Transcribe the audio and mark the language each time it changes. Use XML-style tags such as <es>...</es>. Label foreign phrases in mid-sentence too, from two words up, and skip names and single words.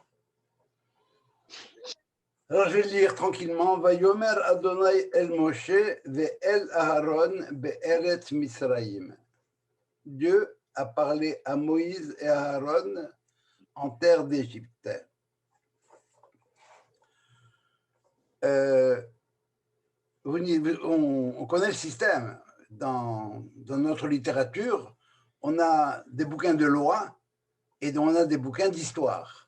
<fr>Alors je vais lire tranquillement.</fr> <he>ויאמר אדוני אל משה ואל אהרן בארץ מצרים.</he> <fr>Dieu a parlé à Moïse et à Aaron en terre d'Égypte. On connaît le système. Dans notre littérature, on a des bouquins de loi et on a des bouquins d'histoire.</fr>